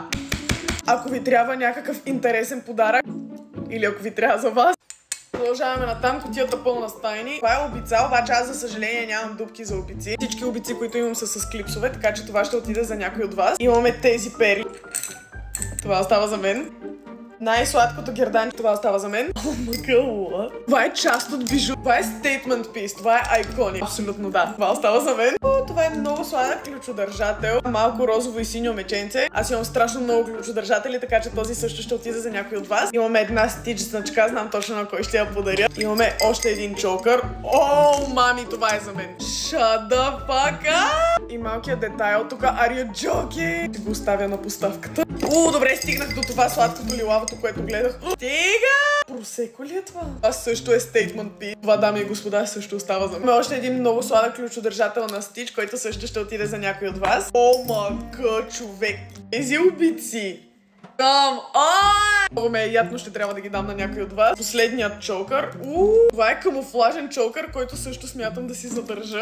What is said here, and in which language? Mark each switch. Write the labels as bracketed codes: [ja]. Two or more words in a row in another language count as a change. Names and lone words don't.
[bg] Ако ви трябва някакъв интересен подарък, или ако ви трябва за вас, продължаваме натам, кутията пълна с тайни. Това е обица, обаче аз за съжаление нямам дупки за обици. Всички обици, които имам са с клипсове, така че това ще отиде за някой от вас. Имаме тези пери. Това остава за мен. Най-сладкото герданче, това остава за мен. О, мъгъла. Това е част от бижу. Това е [en] statement piece. [bg] Това е айконик. Абсолютно да. Това остава за мен. О, това е много сладък ключодържател. Малко розово и синьо меченце. Аз имам страшно много ключодържатели, така че този също ще отиде за някой от вас. Имаме една стич значка, знам точно на кой ще я подаря. Имаме още един чокър. О, мами, това е за мен. [en] Shut the fuck up! [bg] И малкият детайл тук. [en] Are you joking? [bg] Ще го оставя на поставката. О, добре, стигнах до това сладкото лилавото, което гледах. Стига! Просеко ли е това? Това също е [en] statement piece. [bg] Това, дами и господа, също остава за мен. Има още един много сладък ключодържател на стич, който също ще отиде за някой от вас. О, мага, човек! Тези обици! Много ме е ядно, ще трябва да ги дам на някой от вас. Последният чокър. Това е камуфлажен чокър, който също смятам да си задържа.